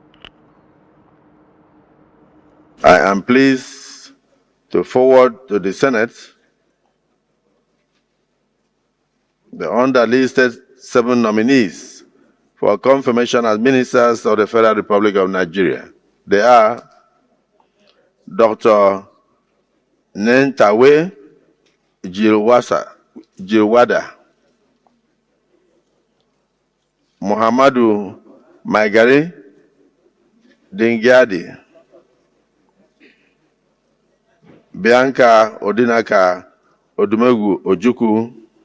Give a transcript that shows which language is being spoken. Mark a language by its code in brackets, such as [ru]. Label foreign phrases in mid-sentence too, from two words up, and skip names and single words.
[en] I am pleased to forward to the Senate the underlisted 7 nominees for confirmation as ministers of the Federal Republic of Nigeria. They are Dr. Nentawe Jilwada, Muhammadu Maigari Dingyadi, Bianca Odinaka Odumegu Ojukwu,